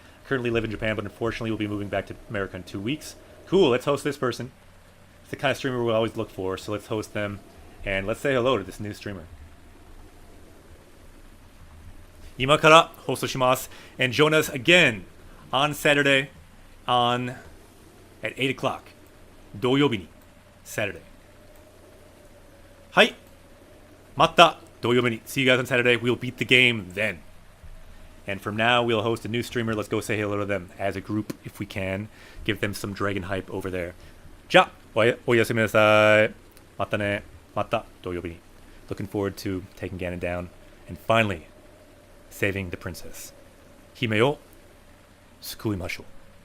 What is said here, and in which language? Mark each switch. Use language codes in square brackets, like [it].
[en] I currently live in Japan, but unfortunately will be moving back to America in 2 weeks. Cool, let's host this person. It's the kind of streamer we always look for, so let's host them. And let's say hello to this new streamer. [ja] 今から放送します. [en] And join us again on Saturday at 8 o'clock. [ja] 土曜日に Saturday. はい。また土曜日に [en] See you guys on Saturday. We'll beat the game then. And from now, we'll host a new streamer. Let's go say hello to them as a group if we can. Give them some dragon hype over there. [ja] じゃあ、おやすみなさい。またね。また土曜日に [en] Looking forward to taking Ganon down. And finally, saving the princess. [ja] 姫を救いましょう。